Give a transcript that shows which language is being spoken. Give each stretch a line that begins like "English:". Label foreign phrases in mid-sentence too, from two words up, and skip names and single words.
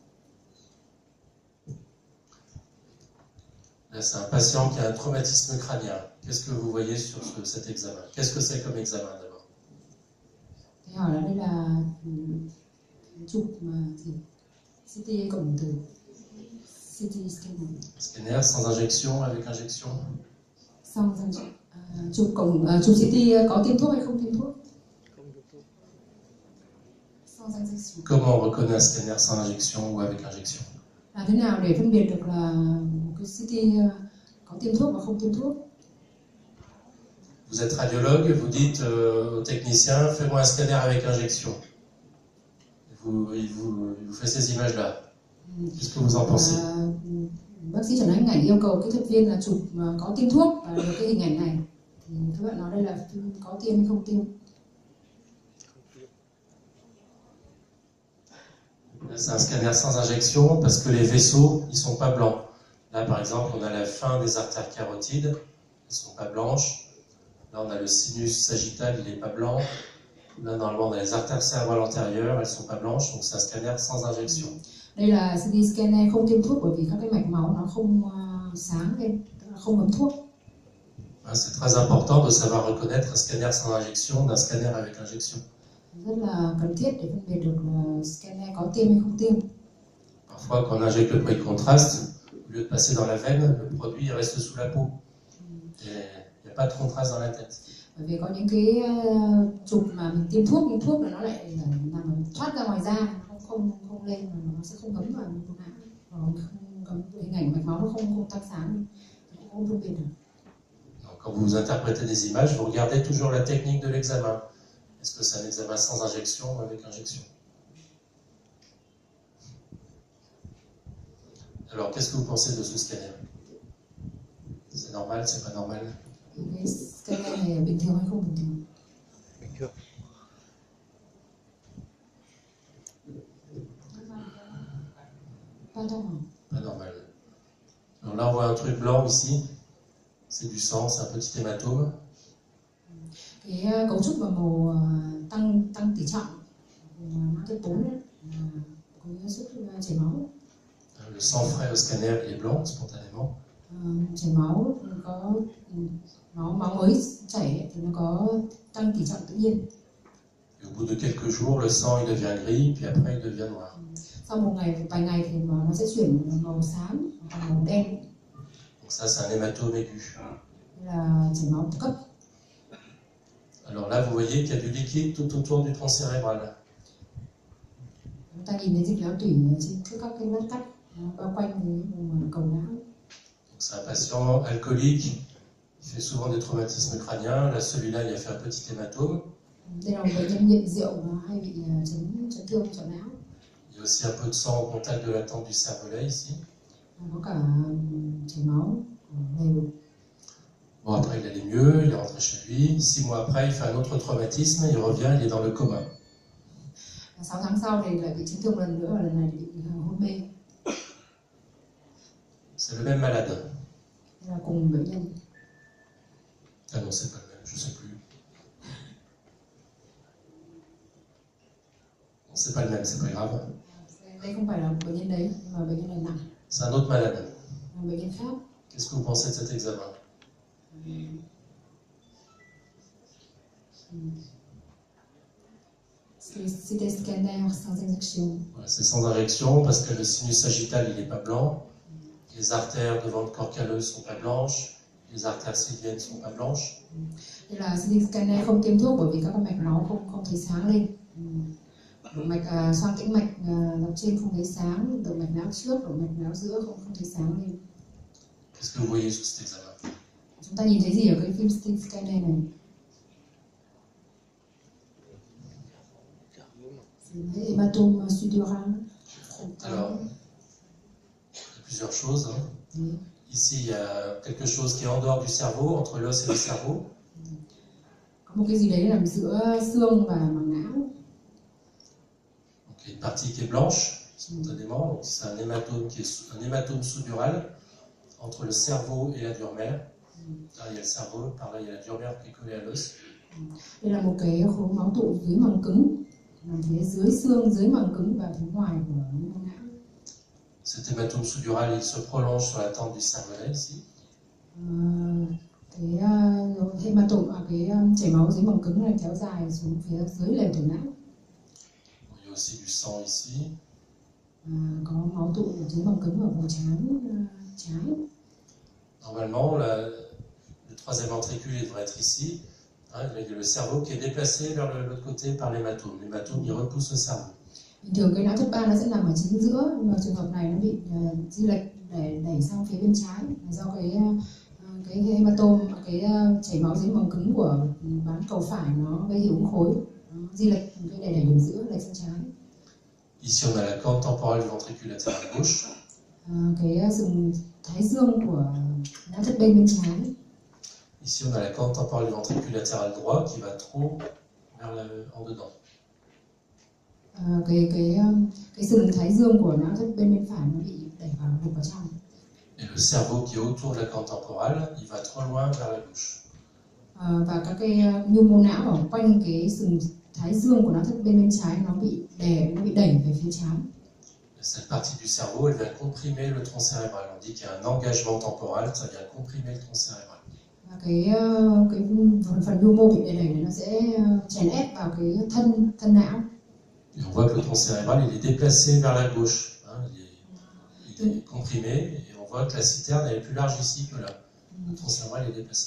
French: Là, c'est un patient qui a un traumatisme crânien. Qu'est-ce que vous voyez sur cet examen? Qu'est-ce que c'est comme examen d'abord?
Vietnamese: Thế hỏi là đây là chụp gì? CT cộng từ
English: CT scanner.
French: Scanner sans injection, avec injection? Sans injection.
Vietnamese: Chụp CT có tiêm thuốc hay không tiêm thuốc?
French: Sans injection. Comment on reconnaît un scanner sans injection ou avec injection?
Vietnamese: Làm thế nào để phân biệt được là một cái CT có tiêm thuốc và không tiêm thuốc?
French: Vous êtes radiologue, vous dites au technicien, fais-moi un scanner avec injection. Il vous fait ces images-là. Qu'est-ce que vous en pensez?
Vietnamese: Bác sĩ chẩn đoán hình ảnh yêu cầu kỹ thuật viên là chụp có tiêm thuốc và được cái hình ảnh này. Thì các bạn nói đây là có tiêm hay không tiêm?
French: C'est un scanner sans injection parce que les vaisseaux, ils sont pas blancs. Là, par exemple, on a la fin des artères carotides. ne sont pas blanches. Là, on a le sinus sagittal, il n'est pas blanc. Là, normalement, on a les artères cérébrales antérieures, elles ne sont pas blanches, donc c'est un scanner sans injection.
Vietnamese: Đây là
English: CT scanner
Vietnamese: không tiêm thuốc bởi vì các cái mạch máu nó không sáng lên, tức là không bấm thuốc.
French: C'est très important de savoir reconnaître un scanner sans injection d'un scanner avec injection.
Vietnamese: Rất là cần thiết để phân biệt được là scanner có tiêm hay không tiêm.
French: Parfois, quand on injecte le produit de contraste, au lieu de passer dans la veine, le produit il reste sous la peau. Et il n'y a pas de contraste dans la tête.
Vietnamese: Bởi vì có những cái chụp mà mình tiêm thuốc, nhưng thuốc là nó lại nằm thoát ra ngoài da, không lên, mà nó sẽ không ngấm vào vùng não, không ngấm hình ảnh mạch máu nó không tăng sáng, cũng không phân biệt được.
French: Quand vous interprétez des images, vous regardez toujours la technique de l'examen. Est-ce que c'est un examen sans injection ou avec injection? Alors, qu'est-ce que vous pensez de ce scanner? C'est normal, c'est pas normal?
Vietnamese: Cái scanner này bình thường hay không bình thường? Bình thường.
French: Pas normal. Pas normal. Alors là, on voit un truc blanc ici. C'est du sang, c'est un petit hématome.
Vietnamese: Cái cấu trúc và màu tăng tỷ trọng mã type 4 đấy, có xuất chảy máu.
French: Le sang frais au scanner il est blanc spontanément.
Vietnamese: Chảy máu có máu mới chảy thì nó có tăng tỷ trọng tự nhiên.
French: Et au bout de quelques jours, le sang il devient gris, puis après il devient noir.
Vietnamese: Sau một vài ngày thì nó sẽ chuyển màu xám hoặc màu đen.
French: Donc ça, c'est un hématome aigu.
Vietnamese: Đây là chảy máu cấp.
French: Alors là, vous voyez qu'il y a du liquide tout autour du tronc cérébral.
Vietnamese: Chúng ta nhìn thấy dịch não tủy trên các cái lát cắt bao quanh cái vùng cầu não.
French: C'est un patient alcoolique, il fait souvent des traumatismes crâniens. Là, celui-là, il a fait un petit hématome.
Vietnamese: Đây là một bệnh nhân nghiện rượu và hay bị chấn thương sọ não.
French: Il y a aussi un peu de sang au contact de la tempe du cervelet ici.
Vietnamese: Có cả chảy máu đều.
French: Bon, après, il allait mieux, il est rentré chez lui. 6 mois après, il fait un autre traumatisme, il revient, il est dans le coma.
Vietnamese: 6 tháng sau thì lại bị chấn thương lần nữa, và lần này thì bị hôn mê.
French: C'est le même malade.
Vietnamese: Đây là cùng bệnh nhân.
French: Ah non, c'est pas le même, je sais plus. Non, c'est pas le même, c'est pas grave.
Vietnamese: Đây không phải là bệnh nhân đấy, nhưng mà bệnh nhân này nặng.
French: C'est un autre malade.
Vietnamese: Bệnh nhân khác.
French: Qu'est-ce que vous pensez de cet examen?
English: CT scanner
French: sans injection. C'est sans injection parce que le sinus sagittal il n'est pas blanc, les artères devant le corps calleux ne sont pas blanches, les artères sylviennes ne sont pas blanches.
Vietnamese: Đây là
English: CT scanner
Vietnamese: không tiêm thuốc bởi vì các mạch máu không thấy sáng lên. Động mạch xoang tĩnh mạch dọc trên không thấy sáng, động mạch não trước, động mạch não giữa không thấy sáng lên.
French: Qu'est-ce que vous voyez sur cet examen?
Vietnamese: Chúng ta nhìn thấy gì ở cái phim
English: CT scanner
Vietnamese: này?
French: C'est hématome sudural. Alors, il y a plusieurs choses. Ici, il y a quelque chose qui est en dehors du cerveau, entre l'os et le cerveau.
Vietnamese: Có một cái gì đấy nằm giữa xương và màng não.
French: Donc, il y a une partie qui est blanche, spontanément. Donc, c'est un hématome qui est un hématome sous-dural entre le cerveau et la dure mère. Là, il y a le cerveau, par là, il y a la dure mère qui est collée à l'os.
Vietnamese: Đây là một cái khối máu tụ dưới màng cứng, nằm phía dưới xương, dưới màng cứng và phía ngoài của màng não.
French: Cet hématome sous-dural, il se prolonge sur la tempe du cervelet ici.
Vietnamese: Cái hématome, cái chảy máu dưới màng cứng này kéo dài xuống phía dưới lều tử não.
French: Il y a aussi du sang ici.
Vietnamese: Có máu tụ ở dưới màng cứng ở vùng trán trái.
French: Normalement, le troisième ventricule il devrait être ici. Hein, il y a le cerveau qui est déplacé vers l'autre côté par l'hématome. L'hématome, il repousse le cerveau.
Vietnamese: Bình thường cái não thất ba nó sẽ nằm ở chính giữa, nhưng mà trường hợp này nó bị di lệch để đẩy sang phía bên trái là do cái hematome, cái chảy máu dưới màng cứng của bán cầu phải nó gây hiệu ứng khối, di lệch cái để đẩy đường giữa lệch sang trái.
French: Ici, on a la corde temporale du ventricule latéral gauche.
Vietnamese: Cái sừng thái dương của não thất bên trái.
French: Ici, on a la corde temporale du ventricule latéral droit qui va trop vers en dedans.
Vietnamese: Cái sừng thái dương của não thất bên phải nó bị đẩy vào trong.
French: Et le cerveau qui est autour de la corne temporale, il va trop loin vers la gauche.
Vietnamese: Và các cái nhu mô não ở quanh cái sừng thái dương của nó bên trái nó bị đẩy về phía trái.
French: Cette partie du cerveau, elle vient comprimer le tronc cérébral. On dit qu'il y a un engagement temporal, ça vient comprimer le tronc cérébral.
Vietnamese: Và cái phần nhu mô bị đẩy này nó sẽ chèn ép vào cái thân não.
French: Et on voit que le tronc cérébral, il est déplacé vers la gauche. Hein, il est comprimé et on voit que la citerne elle est plus large ici que là. Le tronc cérébral est déplacé.